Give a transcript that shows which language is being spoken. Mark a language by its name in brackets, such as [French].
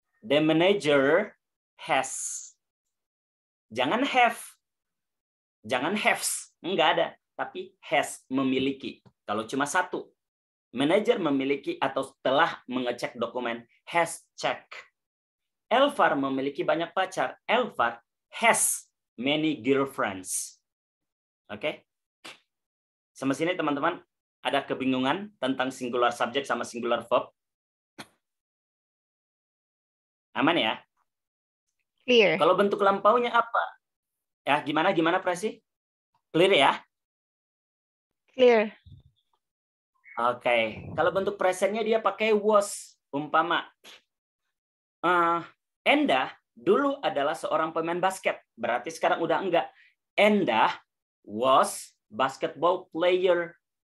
[English] The manager has. [Indonesian] Jangan have. Jangan haves. Enggak ada. Tapi has, memiliki. Kalau cuma satu. Manajer memiliki atau telah mengecek dokumen. [English] Has check. [Indonesian] Elvar memiliki banyak pacar. [English] Elvar has many girlfriends. [Indonesian] Oke? Sampai sini teman-teman. Ada kebingungan tentang singular subject sama singular verb? Aman ya? [English] Clear. [Indonesian] Kalau bentuk lampaunya apa? Ya, gimana Presi? Clear ya? [English] Clear. Oke. [Indonesian] Kalau bentuk presentnya dia pakai was. Umpama. Endah dulu adalah seorang pemain basket. Berarti sekarang udah enggak. [English] Endah was basketball player.